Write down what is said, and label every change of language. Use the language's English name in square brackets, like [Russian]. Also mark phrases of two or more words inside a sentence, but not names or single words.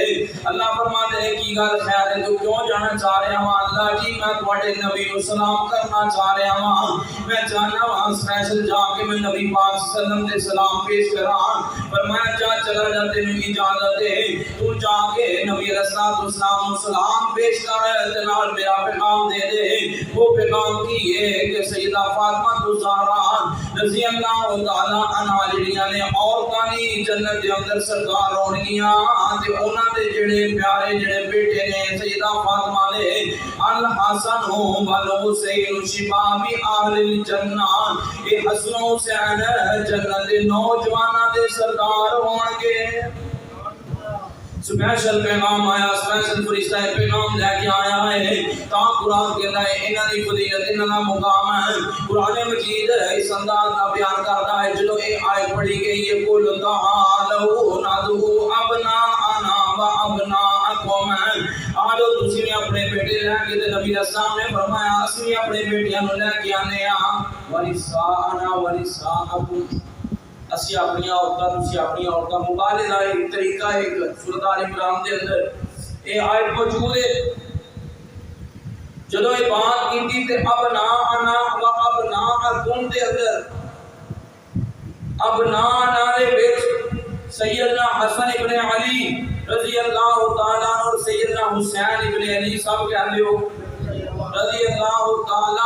[Punjabi] اللہ فرماتے ہیں کی گل خیر ہے تو کیوں جانا چاہ رہے ہاں؟ اللہ جی میں تواڈے نبی کو سلام کرنا چاہ رہا ہاں، میں جانا ہاں سپیشل جا کے میں نبی پاک [Arabic] صلی اللہ علیہ وسلم [Punjabi] دے سلام پیش کراں۔ فرمایا جا چلا جا تینوں اجازت ہے، تو جا کے نبی [Arabic] علیہ السلام [Punjabi] سلام پیش کر تے نال میرا پیغام دے دے۔ وہ پیغام کی ہے کہ سیدہ فاطمہ الزہرا [Arabic] رضی اللہ تعالی عنہا [Punjabi] جڑیاں نے عورتاں دی جنت دے اندر سرکار ہونگیاں تے انہاں دے جڑے پیارے جڑے بیٹے نے سیدہ فاطمہ نے [Arabic] الحسن والحسین شباب اہل الجنہ، [Punjabi] اے حسن و حسین جنت دے نوجواناں دے سردار ہون گے۔ سپیشل پیغام آیا، سپیشل فرشتہ پیغام لے کے آیا ہے تا قرآن کہتا ہے انہاں دی فضیلت انہاں دا مقام ہے۔ قرآن مجید اس انداز کا بیان کرتا ہے جدو یہ آیت پڑھی گئی ہے [Arabic] قل تعالوا ندعو ابناءنا وابناءکم، [Punjabi] آجو تسی نے اپنے بیٹے لے کے تے نبی اسلام نے فرمایا اسی اپنے بیٹیاں نو لے کے آنے ہاں، [Arabic] ونساءنا ونساءکم، [Punjabi] اسی اپنی عورتاں تسی اپنی عورتاں۔ مبالغہ ایک طریقہ ایک سورۃ آل عمران دے اندر یہ آیت موجود ہے۔ جدو یہ بات کی تے [Arabic] ابناءنا و ابناءکم [Punjabi] دے اندر ابناءنا دے وچ سیدنا حسن ابن علی [Arabic] رضی اللہ تعالی عنہ [Punjabi] اور سیدنا حسین ابن علی صاحب کہہ لیو [Arabic] رضی اللہ تعالی